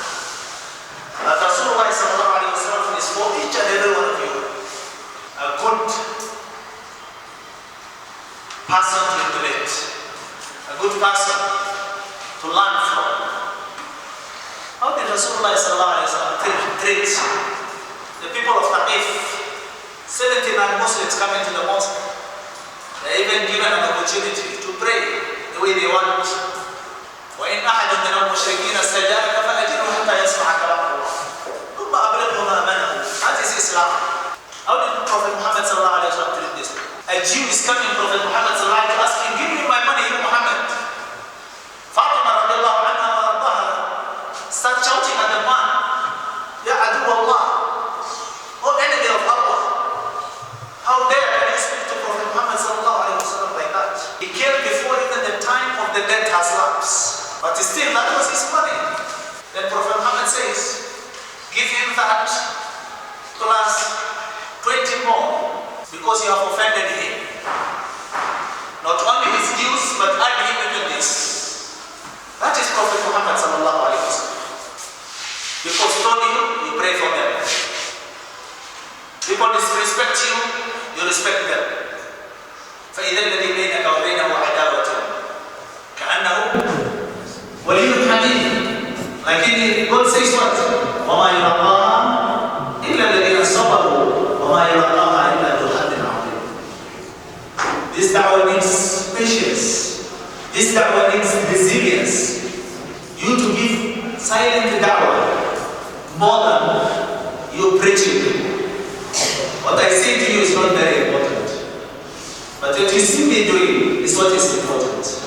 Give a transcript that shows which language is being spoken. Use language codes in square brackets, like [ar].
[en] That Rasulullah sallallahu alaihi wasallam is for each and every one of you a good person to emulate, a good person to learn from. How did Rasulullah sallallahu alaihi wasallam treat the people of Taqif? 79 Muslims coming to the mosque. They are even given an opportunity to pray the way they want. [ar] وإن أحد من المشركين استجارك فأجره حتى يسمع كلام الله ثم أبلغه مأمنه. [en] That is Islam. How did Prophet Muhammad sallallahu alaihi wasallam treat this? A Jew is coming to Prophet Muhammad sallallahu alaihi wasallam asking, give me my money, you Muhammad. Fatima radiallahu anha wa ardaha start shouting at the man, Ya adu Allah, oh enemy of Allah, how dare can you speak to Prophet Muhammad sallallahu alaihi wasallam like that? He came before even the time of the death has lapsed. But still, that was his money. Then Prophet Muhammad says, give him that plus 20 more because you have offended him. Not only his dues, but add him even this. That is Prophet Muhammad sallallahu alaihi wasallam. People stone you, you pray for them. People disrespect you, you respect them. [ar] فإذا الذي بينك وبينه عداوة كأنه ولي حميد. لكن [en] God says what? [ar] وما يلقاها إلا الذين صبروا وما يلقاها إلا ذو حظ عظيم. [en] This da'wah needs patience. This da'wah needs resilience. You to give silent da'wah more than you preaching. What I say to you is not very important. But what you see me doing is what is important.